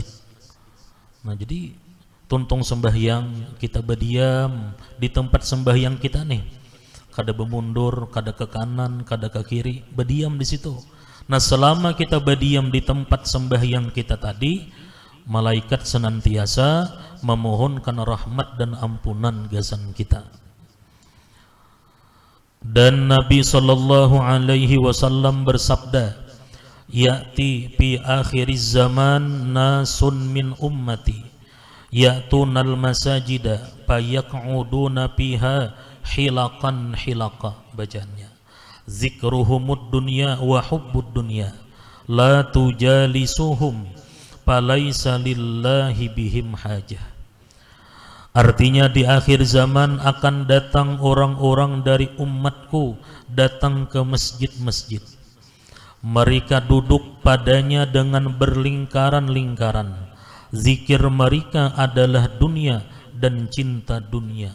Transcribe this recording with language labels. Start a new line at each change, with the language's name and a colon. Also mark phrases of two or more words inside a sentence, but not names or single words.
Banjar: Nah, jadi tuntung sembahyang, kita berdiam di tempat sembahyang kita nih, kada bermundur, kada ke kanan, kada ke kiri, berdiam di situ. Nah, selama kita berdiam di tempat sembahyang kita tadi, malaikat senantiasa memohonkan rahmat dan ampunan gasan kita.
Indonesian: Dan Nabi
Arabic: صلى الله عليه وسلم bersabda, يأتي في آخر الزمان ناس من أمتي يأتون المساجد فيقعدون فيها حلقا حلقا, bacaannya ذكرهم الدنيا وحب الدنيا لا تجالسوهم فليس لله بهم حاجة.
Indonesian: Artinya di akhir zaman akan datang orang-orang dari umatku datang ke masjid-masjid. Mereka duduk padanya dengan berlingkaran-lingkaran. Zikir mereka adalah dunia dan cinta dunia.